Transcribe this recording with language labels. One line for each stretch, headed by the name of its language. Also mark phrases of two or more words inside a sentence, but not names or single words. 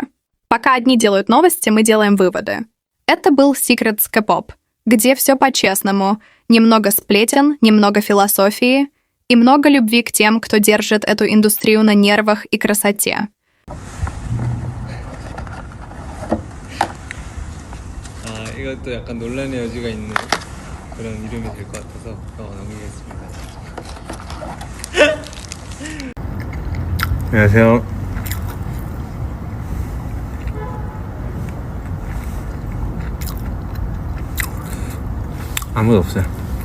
Russian: Пока одни делают новости, мы делаем выводы. Это был
English: Secrets K-pop,
Russian: где все по-честному. Немного сплетен, немного философии и много любви к тем, кто держит эту индустрию на нервах и красоте.
Korean: 이것도 약간 논란의 여지가 있는 그런 이름이 될 것 같아서 넘기겠습니다. 안녕하세요. 아무도 없어요.